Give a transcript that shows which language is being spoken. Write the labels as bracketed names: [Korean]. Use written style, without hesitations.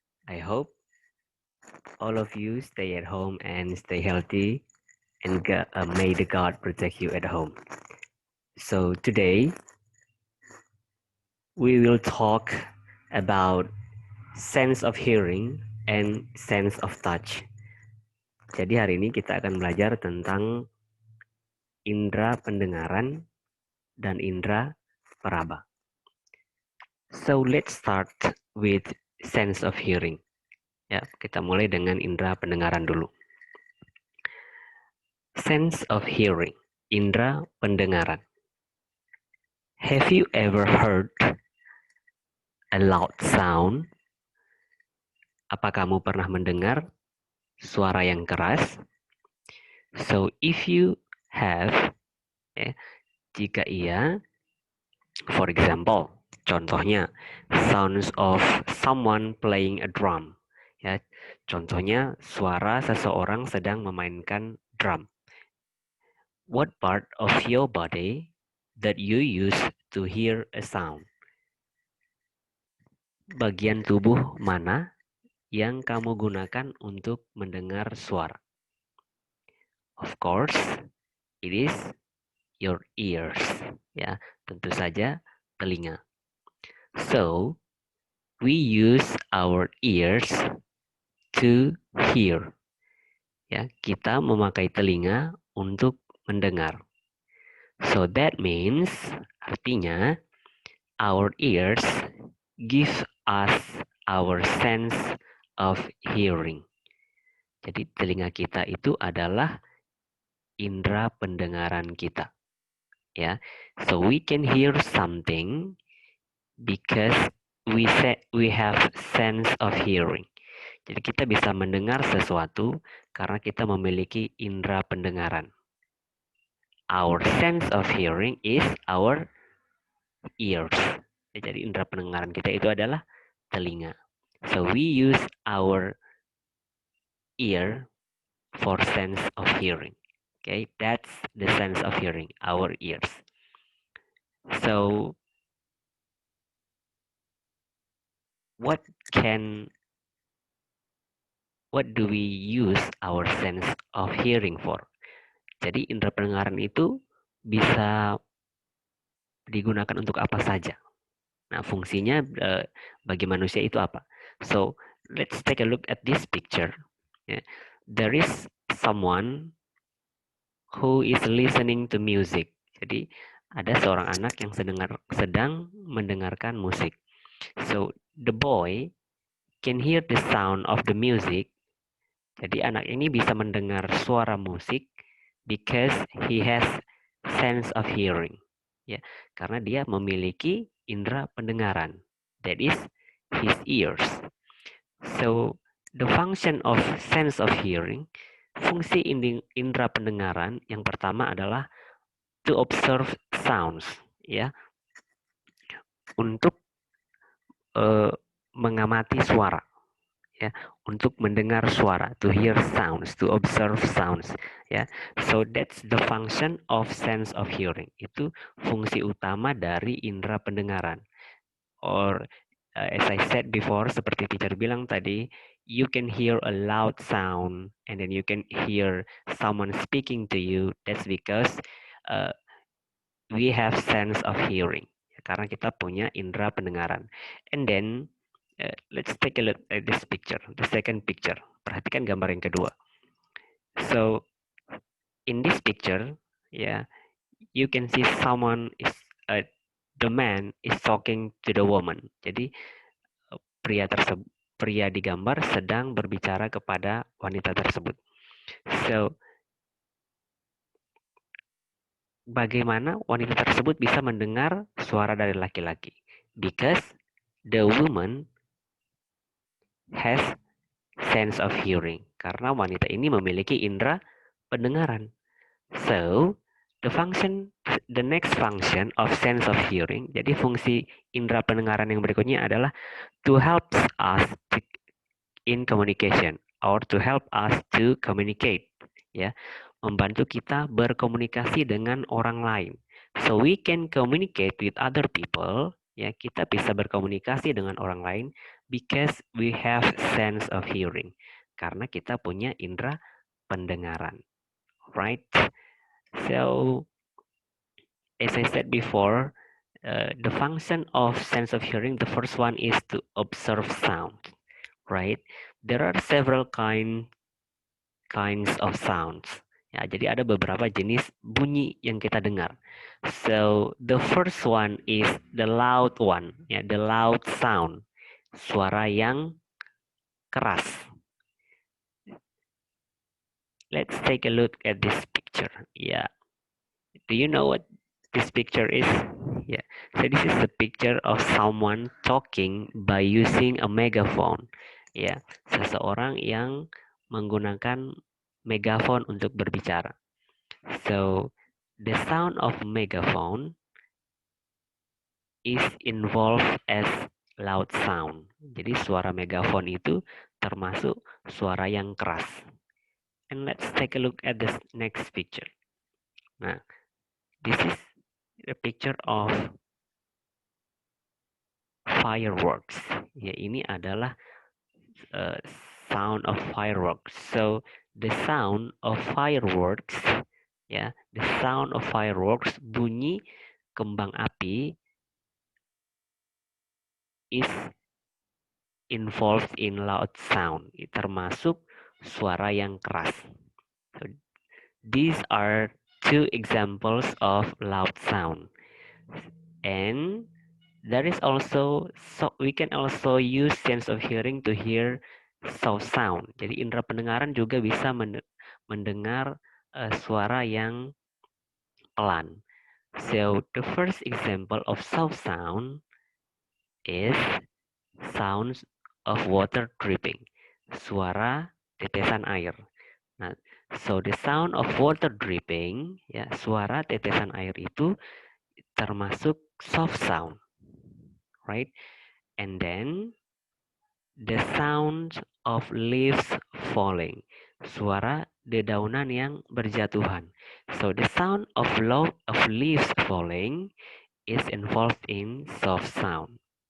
[English] I hope all of you stay at home and stay healthy, and may the God protect you at home. So, today we will talk about sense of hearing and sense of touch. [Indonesian] Jadi, hari ini kita akan belajar tentang indera pendengaran dan indera peraba. [English] So, let's start with sense of hearing. [Indonesian] Ya, kita mulai dengan indera pendengaran dulu. [English] Sense of hearing, [Indonesian] indera pendengaran. [English] Have you ever heard a loud sound? [Indonesian] Apa kamu pernah mendengar suara yang keras? [English] So if you have, [Indonesian] jika iya, [English] for example, [Indonesian] contohnya [English] sounds of someone playing a drum. [Indonesian] Ya, contohnya suara seseorang sedang memainkan drum. [English] What part of your body that you use to hear a sound? [Indonesian] Bagian tubuh mana yang kamu gunakan untuk mendengar suara? [English] Of course, it is your ears. [Indonesian] Ya, tentu saja telinga. [English] So, we use our ears to hear. [Indonesian] Ya, kita memakai telinga untuk mendengar. [English] So that means, [Indonesian] artinya, [English] our ears give us our sense of hearing. [Indonesian] Jadi telinga kita itu adalah indera pendengaran kita. Ya, [English] so we can hear something because we have sense of hearing. [Indonesian] Jadi kita bisa mendengar sesuatu karena kita memiliki indera pendengaran. [English] Our sense of hearing is our ears. [Indonesian] Jadi indera pendengaran kita itu adalah telinga. [English] So we use our ear for sense of hearing. Okay, that's the sense of hearing, our ears. So what do we use our sense of hearing for? [Indonesian] Jadi indera pendengaran itu bisa digunakan untuk apa saja. Nah, fungsinya bagi manusia itu apa? [English] So, let's take a look at this picture. Yeah. There is someone who is listening to music. [Indonesian] Jadi, ada seorang anak yang sedang mendengarkan musik. [English] So, the boy can hear the sound of the music. [Indonesian] Jadi, anak ini bisa mendengar suara musik [English] because he has sense of hearing. [Indonesian] Ya, karena dia memiliki indera pendengaran. [English] That is his ears. So, the function of sense of hearing, [Indonesian] fungsi indera pendengaran yang pertama adalah [English] to observe sounds, [Indonesian] ya, untuk mengamati suara, ya, [English] untuk mendengar suara, to hear sounds, to observe sounds, ya. So that's the function of sense of hearing. [Indonesian] Itu fungsi utama dari indera pendengaran. [English] Or as I said before, [Indonesian] seperti teacher bilang tadi, [English] you can hear a loud sound and then you can hear someone speaking to you. That's because we have sense of hearing. [Indonesian] Karena kita punya indera pendengaran. [English] And then let's take a look at this picture, the second picture. [Indonesian] Perhatikan gambar yang kedua. [English] So in this picture, yeah, you can see someone is the man is talking to the woman. [Indonesian] Jadi pria di gambar sedang berbicara kepada wanita tersebut. [English] So [Indonesian] bagaimana wanita tersebut bisa mendengar suara dari laki-laki? [English] Because the woman has sense of hearing. [Indonesian] Karena wanita ini memiliki indera pendengaran. [English] So, the next function of sense of hearing, [Indonesian] jadi fungsi indera pendengaran yang berikutnya adalah [English] to help us in communication or to help us to communicate, [Indonesian] ya, membantu kita berkomunikasi dengan orang lain. [English] So we can communicate with other people [Indonesian] ya kita bisa berkomunikasi dengan orang lain [English] because we have sense of hearing. [Indonesian] Karena kita punya indera pendengaran, [English] right? So, as I said before, the function of sense of hearing, the first one is to observe sound, right? There are several kinds of sounds. [Indonesian] Ya, jadi ada beberapa jenis bunyi yang kita dengar. [English] So, the first one is the loud one, ya, the loud sound. [Indonesian] Suara yang keras. [English] Let's take a look at this picture. Yeah. Do you know what this picture is? Yeah. So this is a picture of someone talking by using a megaphone. [Indonesian] Ya, seseorang yang menggunakan megaphone untuk berbicara. [English] So the sound of megaphone is involved as loud sound. [Indonesian] Jadi suara megaphone itu termasuk suara yang keras. [English] And let's take a look at this next picture. Nah, this is a picture of fireworks. [Indonesian] Ya, ini adalah [English] sound of fireworks. So the sound of fireworks, ya, the sound of fireworks, [Indonesian] bunyi kembang api [English] is involved in loud sound, [Indonesian] termasuk suara yang keras. [English] So, these are two examples of loud sound. And there is also, so we can also use sense of hearing to hear soft sound. [Indonesian] Jadi indera pendengaran juga bisa mendengar suara yang pelan. [English] So the first example of soft sound is sounds of water dripping. [Indonesian] Suara tetesan air. Nah, [English] so the sound of water dripping, [Indonesian] ya, suara tetesan air itu termasuk [English] soft sound, right? And then the sound of leaves falling. [Indonesian] Suara dedaunan yang berjatuhan. [English] So the sound of leaves falling is involved in soft sound.